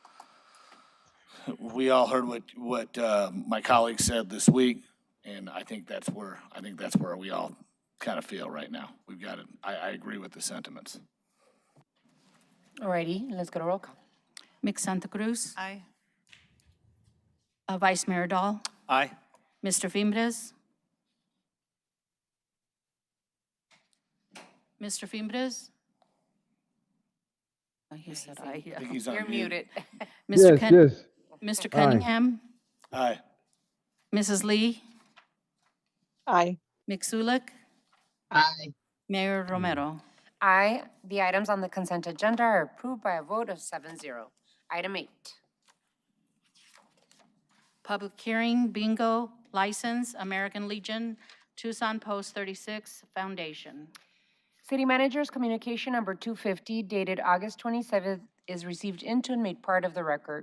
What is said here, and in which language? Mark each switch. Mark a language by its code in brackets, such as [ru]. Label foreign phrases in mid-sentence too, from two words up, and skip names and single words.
[en] We all heard what my colleague said this week, and I think that's where we all kind of feel right now. We've got it. I agree with the sentiments. All righty, let's go to roll call. Ms. Santa Cruz? Aye. Vice Mayor Dahl? Aye. Mr. Fimbres? Mr. Fimbres? Oh, he said aye. I think he's on You're mute. muted. Mr. Yes. Mr. Cunningham? Aye. Mrs. Lee? Aye. Mixulic? Aye. Mayor Romero? Aye. The items on the consent agenda are approved by a vote of 7-0. Item 8. Public hearing, bingo, license, American Legion, Tucson Post 36 Foundation. City Manager's Communication Number 250 dated August 27th is received into and made part of the record.